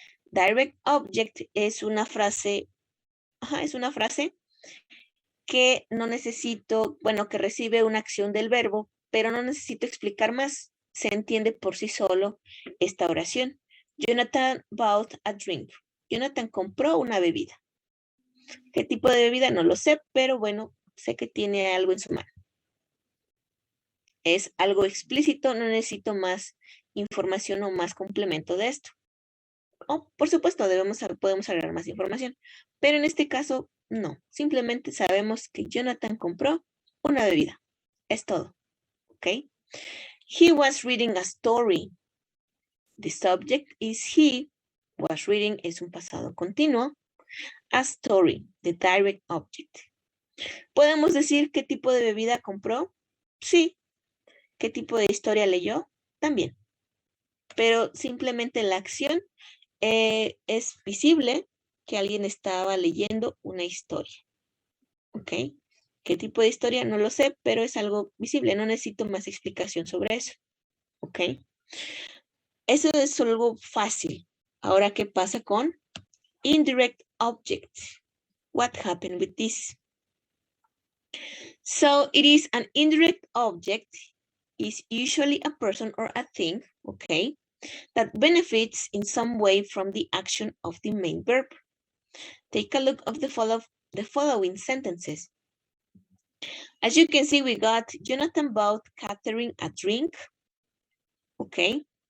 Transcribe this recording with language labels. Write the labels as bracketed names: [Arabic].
[Spanish] Direct object es una frase, que no necesito, bueno, que recibe una acción del verbo, pero no necesito explicar más. Se entiende por sí solo esta oración. [English] Jonathan bought a drink. [Spanish] Jonathan compró una bebida. ¿Qué tipo de bebida? No lo sé, pero bueno, sé que tiene algo en su mano. Es algo explícito, no necesito más información o más complemento de esto. Por supuesto, podemos agregar más información, pero en este caso, no. Simplemente sabemos que Jonathan compró una bebida. Es todo, ¿ok? [English] He was reading a story. The subject is he. Was reading [Spanish] es un pasado continuo. [English] A story, the direct object. [Spanish] ¿Podemos decir qué tipo de bebida compró? Sí. ¿Qué tipo de historia leyó? También. Pero simplemente la acción es visible que alguien estaba leyendo una historia. ¿Ok? ¿Qué tipo de historia? No lo sé, pero es algo visible. No necesito más explicación sobre eso. ¿Ok? Eso es algo fácil. Ahora, ¿qué pasa con indirect objects? [English] What happened with this? So, it is an indirect object. Is usually a person or a thing, okay, that benefits in some way from the action of the main verb. Take a look of the following sentences. As you can see, we got Jonathan bought Catherine a drink. Okay.